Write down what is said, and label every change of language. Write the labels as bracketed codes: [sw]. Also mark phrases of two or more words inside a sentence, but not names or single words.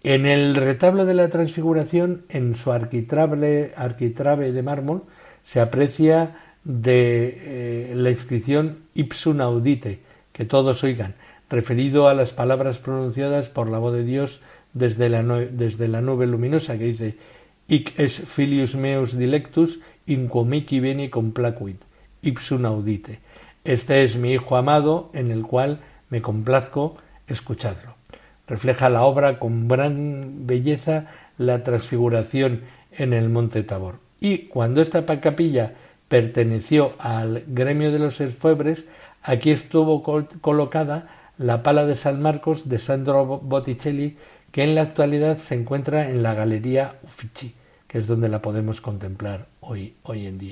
[es] En el retablo de la Transfiguración, en su arquitrabe de mármol, se aprecia la inscripción [la] Ipsum audite, [es] que todos oigan, referido a las palabras pronunciadas por la voz de Dios desde la nube luminosa, que dice: [la] Hic es filius meus dilectus, in quo mihi bene complacuit, ipsum audite. [es] Este es mi hijo amado, en el cual me complazco, escuchadlo. Refleja la obra con gran belleza la Transfiguración en el Monte Tabor. Y cuando esta capilla perteneció al gremio de los orfebres, aquí estuvo colocada la pala de San Marcos de Sandro Botticelli, que en la actualidad se encuentra en la Galería Uffizi, que es donde la podemos contemplar hoy en día.